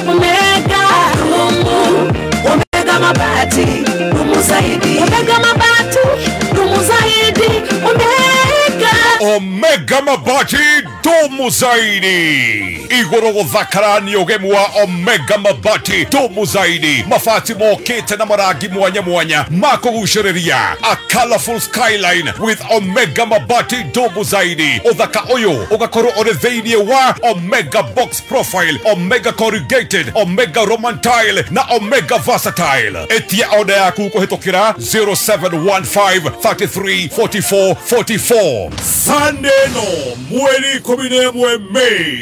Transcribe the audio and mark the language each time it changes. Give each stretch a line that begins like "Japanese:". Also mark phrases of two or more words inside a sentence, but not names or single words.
Swahili: Omega Mabati, dumu zaidi. Omega Mabati, dumu zaidi. Omega Mabati, dumu zaidi.
Kikuyu: Igoro guthakarani ugemu wa Omega Mabati,
Swahili: dumu zaidi.
Kikuyu: Mafati mokete na maragi mwanya makuguciriria.
English: A colorful skyline with Omega Mabati,
Swahili: dumu zaidi.
Kikuyu: Uthaka uyu ugakorwo uri thiini wa Omega
English: box profile,
Kikuyu: Omega corrugated, Omega
English: roman tile
Kikuyu: na Omega versatile. Etia order yaku kuhitukira 0715 33 44 44. Sunday no mweri 11 Mei.